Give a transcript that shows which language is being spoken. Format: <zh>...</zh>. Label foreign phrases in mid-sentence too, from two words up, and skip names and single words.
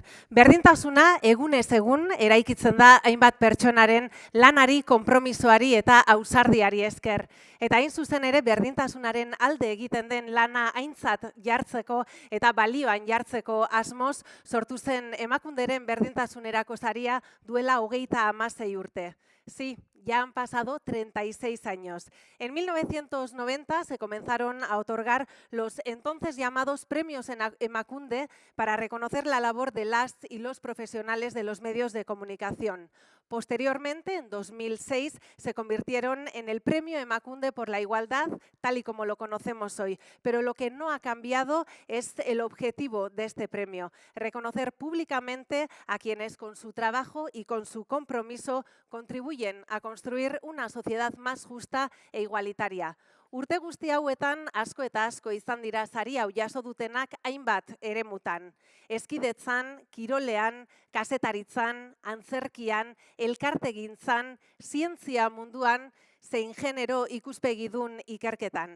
<eu>Berdintasuna egunez egun eraikitzen da hainbat pertsonaren lanari, konpromisoari eta ausardiari esker. Eta hain zuzen ere berdintasunaren alde egiten den lana aintzat jartzeko eta balioan jartzeko asmoz sortu zen Emakunderen berdintasunerako saria duela 36 urte.</eu> <es>Sí, ya han pasado 36 años. En 1990 se comenzaron a otorgar los entonces llamados premios en Emakunde para reconocer la labor de las y los profesionales de los medios de comunicación. Posteriormente, en 2006, se convirtieron en el Premio Emakunde por la Igualdad, tal y como lo conocemos hoy. Pero lo que no ha cambiado es el objetivo de este premio, reconocer públicamente a quienes con su trabajo y con su compromiso contribuyen a construir una sociedad más justa e igualitaria.</es> <eu>Urte guzti hauetan asko eta asko izan dira sari hau jaso dutenak hainbat eremutan. Eskidetzan, kirolean, kazetaritzan, antzerkian, elkartegintzan, zientzia munduan, zein genero ikuspegidun ikerketan.</eu>